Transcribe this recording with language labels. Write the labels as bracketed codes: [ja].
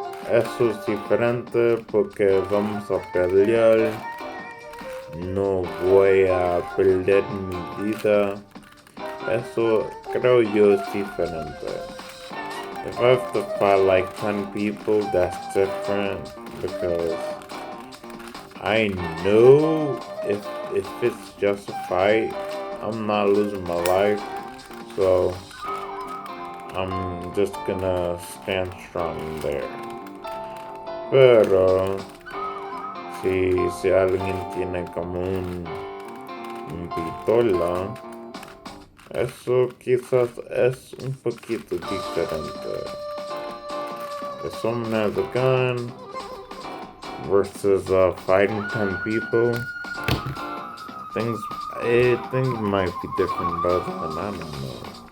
[es] Eso es diferente porque vamos a pelear. No voy a perder mi vida. Eso creo yo es diferente. [en] If I have to fight like 10 people, that's different because I know if it's just a fight, I'm not losing my life. So I'm just gonna stand strong there. [es] Pero si alguien tiene como un pistola, eso quizás es un poquito diferente. [en] If someone has a gun versus fighting 10 people, things might be different, but I don't know.